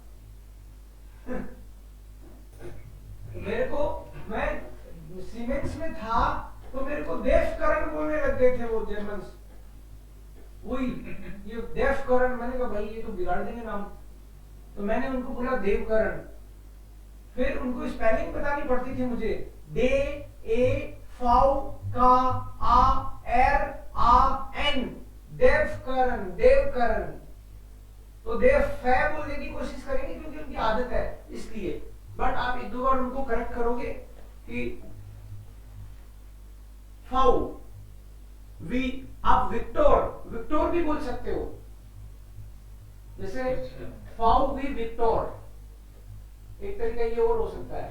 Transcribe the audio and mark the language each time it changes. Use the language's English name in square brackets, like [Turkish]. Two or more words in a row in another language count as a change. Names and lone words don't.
[Hindi] मेरे को, मैं सीमेंस में था तो मेरे को देवकरण बोलने लग गए थे वो जर्मन्स, वही ये देवकरण। मैंने कहा भाई ये तो बिगाड़ देंगे नाम, तो मैंने उनको बोला देवकरण। फिर उनको स्पेलिंग बतानी पड़ती थी मुझे, [German] De E Vau Ka A Er A En, [Hindi] देवकरण देवकरण। तो देव फै बोलने की कोशिश करेंगे क्योंकि उनकी आदत है इसलिए, बट आप एक दो बार उनको करेक्ट करोगे कि फाउ वी, आप विक्टोर विक्टोर भी बोल सकते हो, जैसे फाउ वी विक्टोर, एक तरीका ये और हो सकता है।